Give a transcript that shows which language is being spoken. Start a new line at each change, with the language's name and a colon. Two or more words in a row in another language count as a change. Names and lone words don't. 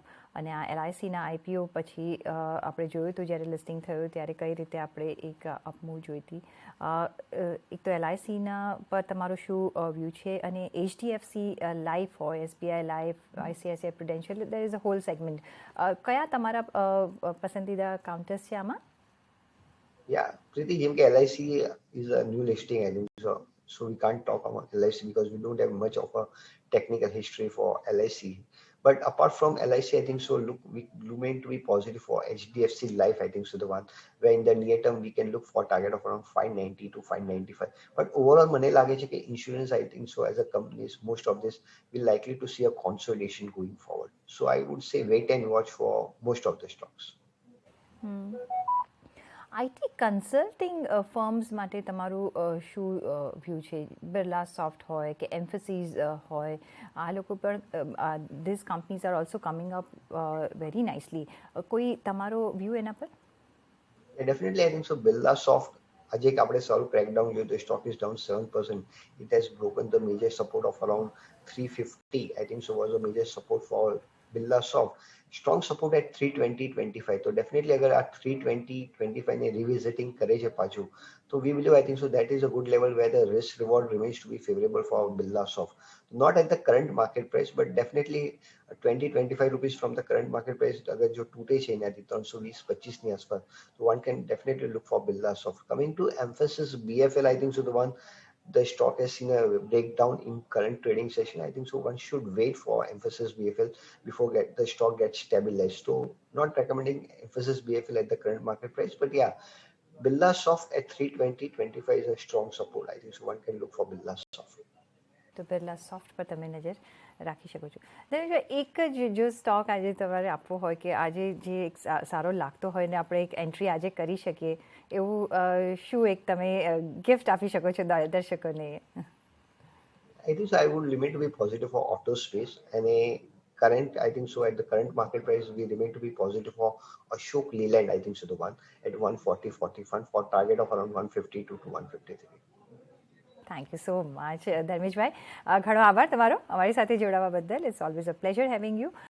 Gujarati: અને આ LICના IPO પછી આપણે જોયું હતું જ્યારે લિસ્ટિંગ થયું ત્યારે કઈ રીતે આપણે એક અપમૂવ જોઈ હતી. એક તો LICના પર તમારું શું વ્યૂ છે, અને HDFC લાઈફ હોય, SBI લાઈફ, ICICI પ્રુડેન્શિયલ,
English: there is a whole segment,
Gujarati: કયા તમારા પસંદીદા કાઉન્ટર્સ છે આમાં?
English: Yeah, Preeti,
Gujarati: જેમ કે
English: LIC is a new listing, I think so. So we can't talk about LIC because we don't have much of a technical history for LIC. But apart from LIC, I think so look we remain to be positive for HDFC Life, I think so the one where in the near term we can look for target of around 590 to 595. But overall
Gujarati: મને લાગે છે કે
English: insurance, I think so as a company, most of this will likely to see a consolidation going forward. So I would say wait and watch for most of the stocks.
Gujarati: આઈટી કન્સલ્ટિંગ ફર્મ્સ માટે તમારું શું વ્યૂ છે? બિરલા સોફ્ટ હોય કે એમ્ફસીસ હોય, આ લોકો પણ
English: this companies are also coming up very nicely.
Gujarati: કોઈ તમારો વ્યૂ એના પર?
English: Definitely, I think so. Birla Soft,
Gujarati: આજે એક આપણે સારું crackdown જોયું તો
English: stock is down 7%. It has broken the major support of around 350. I think so was a major support for Birla Soft. Strong support at 320.25.
Gujarati: તો definitely અગર આ 320.25 ને revisiting કરે છે પાછું, તો
English: we believe I think so that is a good level where the risk reward remains to be favorable for Birla Soft. Not at the current market price, but definitely 20-25 rupees from the current market price
Gujarati: અગર જો તૂટે છે એનાથી 320-25 ની આસપાસ,
English: so one can definitely look for Birla Soft. Coming to Emphasis BFL, I think so the one the stock has seen a breakdown in current trading session. I think so one should wait for Emphasis BFL before the stock gets stabilized. So not recommending Emphasis BFL at the current market price, but yeah, Birla Soft at 320.25 is a strong support. I think so one can look for Birla Soft.
Gujarati: તો બિરલા સોફ્ટ પર તમે નજર રાખી શકો છો. એક જ જો સ્ટોક આજે તમારે આપવો હોય કે આજે જે એક સારો લાગતો હોય ને આપણે એક એન્ટ્રી આજે કરી શકીએ એવું શું એક તમે ગિફ્ટ આપી શકો છો દર્શકોને?
English: I think so I would limit to be positive for auto space, and current, I think so, at the current market price, we remain to be positive for Ashok Leyland, I think so, the one at 140 fund for target of around 152 to 153. thank you so much
Gujarati: ધર્મેશભાઈ. ઘણો આભાર તમારો અમારી સાથે જોડાવા બદલ.
English: It's always a pleasure having you.